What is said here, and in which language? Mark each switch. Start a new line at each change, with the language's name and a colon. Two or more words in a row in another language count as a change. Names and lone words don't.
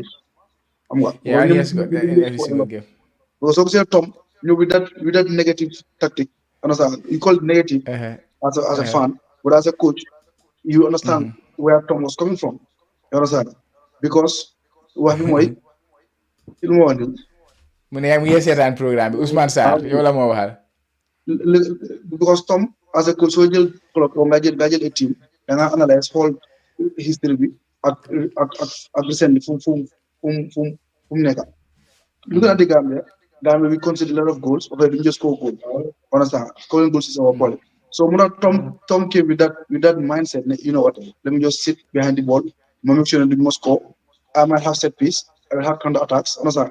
English: Yeah, he has got every single game. Because obviously Tom, with that negative tactic, understand? You call it negative as a fan, but as a coach, you understand where Tom was coming from. You understand? Because what you know,
Wolof: mu ne yaa ngi seetaan programme bi Ousmane Sarr yow la moo waxal.
English: Because Tom as a coach
Wolof: soo jël club nga jël
English: a team
Wolof: da nga analyse
English: whole history
Wolof: bi ak recently fu fu mu nekk.
English: Looking at the Gambia, Gambia we concede a lot of goals, but we didn't just score goals. Understand? Scoring goals is our quality. So Muna Tom came with that mindset. You know what? Let me just sit behind the ball. Make sure that we must score. I might have set piece. I will have counter attacks. Understand?